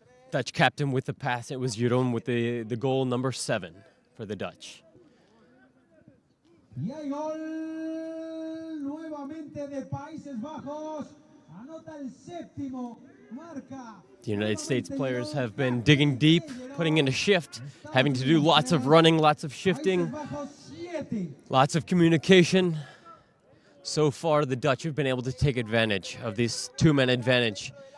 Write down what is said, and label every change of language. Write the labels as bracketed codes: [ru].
[en] Dutch captain with the pass. It was Jeroen with the goal number 7 for the Dutch. [es] Y hay gol nuevamente de Países Bajos. Anota el séptimo. Marca. [en] The United States players have been digging deep, putting in a shift, having to do lots of running, lots of shifting, lots of communication. So far, the Dutch have been able to take advantage of this two-man advantage.